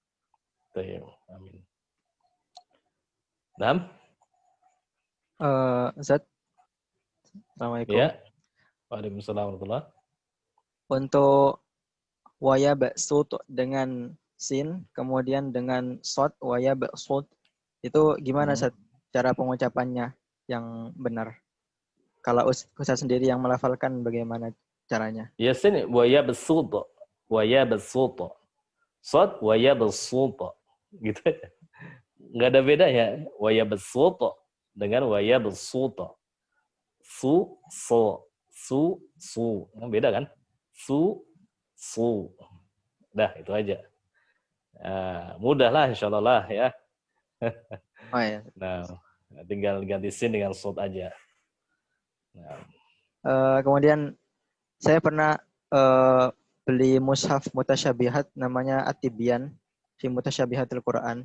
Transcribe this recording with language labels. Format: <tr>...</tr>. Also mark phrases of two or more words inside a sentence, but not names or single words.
<id>Amin. Naam? Ustaz. Assalamualaikum. Ya.</id> <ar>Waalaikumsalam warahmatullahi.</ar> <id>Untuk</id> <ar>waya ba'sut</ar> <id>dengan sin, kemudian dengan sod,</id> <ar>waya ba'sut,</ar> <id>itu gimana Ustaz cara pengucapannya yang benar? Kalau Ustaz sendiri yang melafalkan bagaimana caranya?</id> <ar>Ya sin waya ba'sut. Waya ba'sut. Sod waya ba'sut.</ar> <id>Gitu. Nggak ada bedanya.</id> <ar>Waya ba'sut</ar> <id>dengan</id> <ar>waya ba'sut. Su, su.</ar> <id>Beda kan? Su. Dah, itu aja. Mudah lah insyaallah lah ya. Oh ya. Nah, tinggal ganti sin dengan sod aja. Nah. Kemudian saya pernah beli mushaf mutasyabihat namanya At-Tibyan fi Mutasyabihatil Quran.</id>